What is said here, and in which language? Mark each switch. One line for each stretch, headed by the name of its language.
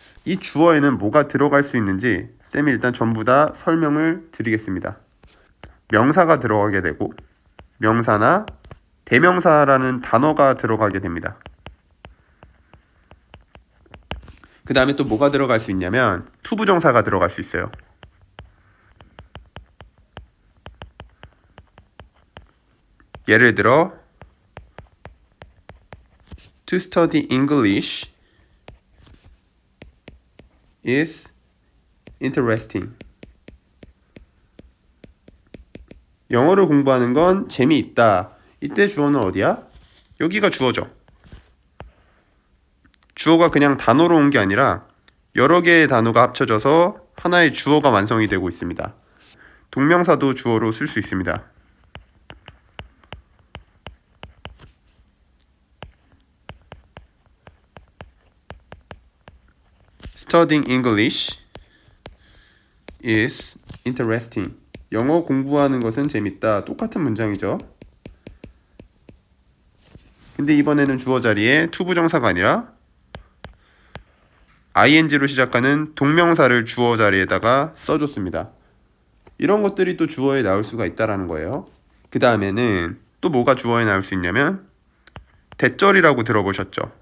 Korean: 이 주어에는 뭐가 들어갈 수 있는지 쌤이 일단 전부 다 설명을 드리겠습니다. 명사가 들어가게 되고 명사나 대명사라는 단어가 들어가게 됩니다. 그 다음에 또 뭐가 들어갈 수 있냐면 투부정사가 들어갈 수 있어요. 예를 들어
English: To study English is interesting.
Korean: 영어를 공부하는 건 재미있다. 이때 주어는 어디야? 여기가 주어죠. 주어가 그냥 단어로 온 게 아니라 여러 개의 단어가 합쳐져서 하나의 주어가 완성이 되고 있습니다. 동명사도 주어로 쓸 수 있습니다.
English: Studying English is interesting.
Korean: 영어 공부하는 것은 재밌다. 똑같은 문장이죠. 근데 이번에는 주어 자리에 투부정사가 아니라 ing로 시작하는 동명사를 주어 자리에다가 써줬습니다. 이런 것들이 또 주어에 나올 수가 있다라는 거예요. 그 다음에는 또 뭐가 주어에 나올 수 있냐면 대절이라고 들어보셨죠?